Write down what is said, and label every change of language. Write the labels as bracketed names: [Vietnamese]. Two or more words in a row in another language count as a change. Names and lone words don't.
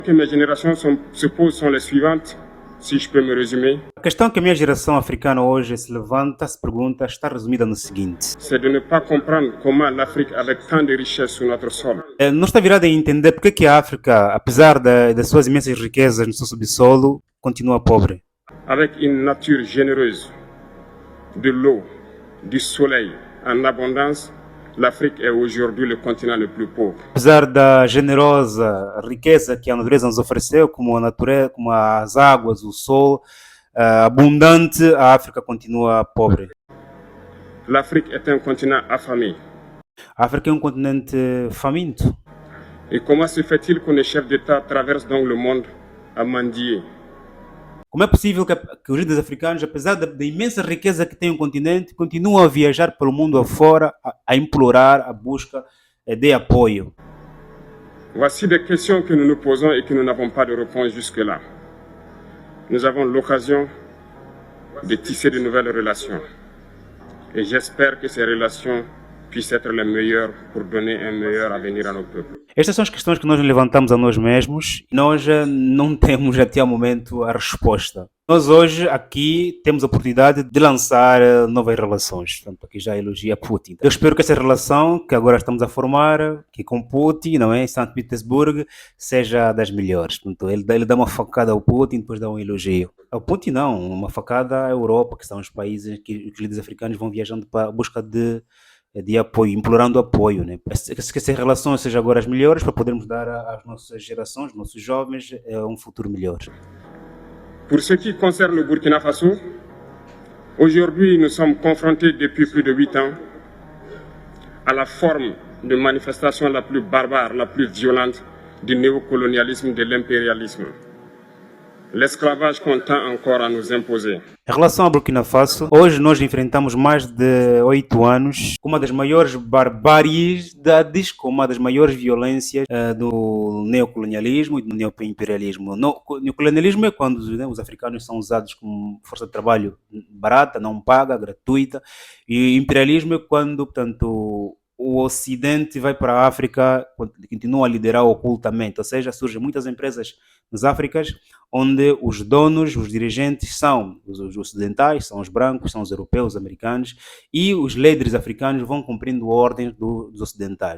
[French] Que mes générations se posent sont les suivantes, si je peux me résumer. [Portuguese] A questão que a minha geração africana hoje se levanta, se pergunta, está resumida no seguinte. [French] C'est de ne pas comprendre comment l'Afrique, avec tant de richesses sur notre sol, [Portuguese] Não está virada a entender porque que a África, apesar das suas imensas riquezas no seu subsolo, continua pobre. [French] avec une nature généreuse, de l'eau, du soleil en abondance, l'Afrique est aujourd'hui le continent le plus pauvre. [Portuguese] Apesar da generosa riqueza que a natureza nos ofereceu, como as águas, o sol, abundante, a África continua pobre. [French] L'Afrique est un continent affamé. [Portuguese] A África é um continente faminto. [French] Et comment se fait-il que les chefs d'État traversent donc le monde à mendier? [Portuguese] Como é possível que os líderes africanos, apesar da imensa riqueza que tem o continente, continuam a viajar pelo mundo afora, a implorar a busca de apoio? [French] Voici des questions que nous nous posons et que nous n'avons pas de réponse jusque-là. Nous avons l'occasion de tisser de nouvelles relations. Et j'espère que ces relations puissent être les meilleures pour donner un meilleur avenir à nos peuples. [Portuguese] Estas são as questões que nós levantamos a nós mesmos e nós não temos até o momento a resposta. Nós hoje aqui temos a oportunidade de lançar novas relações. Portanto, aqui já elogia Putin. Eu espero que essa relação que agora estamos a formar, que com Putin, não é, em São Petersburgo, seja das melhores. Portanto, ele dá uma facada ao Putin, depois dá um elogio. Ao Putin não, uma facada à Europa, que são os países que os líderes africanos vão viajando para a busca de apoio, implorando apoio, né? Que essas relações sejam agora as melhores para podermos dar às nossas gerações, aos nossos jovens, um futuro melhor. [French] Pour ce qui concerne le Burkina Faso, aujourd'hui nous sommes confrontés depuis plus de 8 ans à la forme de manifestation la plus barbare, la plus violente du néocolonialisme, de l'impérialisme. L'esclavage qu'on tend encore à nous imposer. [Portuguese] Em relação ao Burkina Faso, hoje nós enfrentamos mais de 8 anos com uma das maiores barbaridades, com uma das maiores violências do neocolonialismo e do neoimperialismo. O neocolonialismo é quando os africanos são usados como força de trabalho barata, não paga, gratuita, e o imperialismo é quando, portanto, o Ocidente vai para a África, continua a liderar ocultamente, ou seja, surgem muitas empresas nas Áfricas, onde os donos, os dirigentes são os ocidentais, são os brancos, são os europeus, os americanos, e os líderes africanos vão cumprindo ordens dos ocidentais.